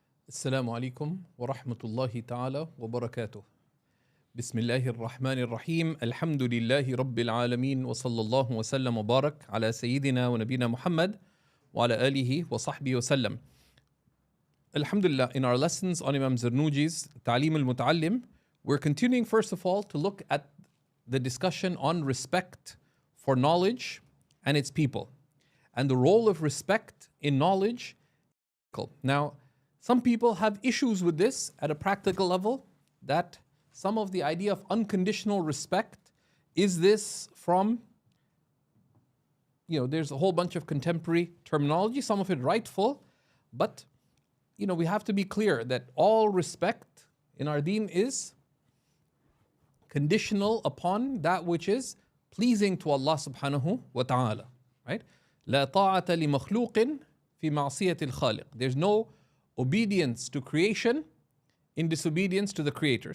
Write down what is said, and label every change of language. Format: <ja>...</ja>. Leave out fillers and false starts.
<ar>السلام عليكم ورحمة الله تعالى وبركاته. بسم الله الرحمن الرحيم. الحمد لله رب العالمين وصلى الله وسلم وبارك على سيدنا ونبينا Muhammad وعلى آله وصحبه وسلم.</ar> <en>Alhamdulillah, in our lessons on Imam Zarnuji's Ta'lim al-Muta'allim, we're continuing first of all to look at the discussion on respect for knowledge and its people and the role of respect in knowledge. Now, some people have issues with this at a practical level, that some of the idea of unconditional respect, is this from, there's a whole bunch of contemporary terminology, some of it rightful, but, we have to be clear that all respect in our deen is conditional upon that which is pleasing to Allah subhanahu wa ta'ala, right?</en> <ar>لا طاعة لمخلوق في معصية الخالق.</ar> <en>There's no obedience to creation in disobedience to the Creator.</en>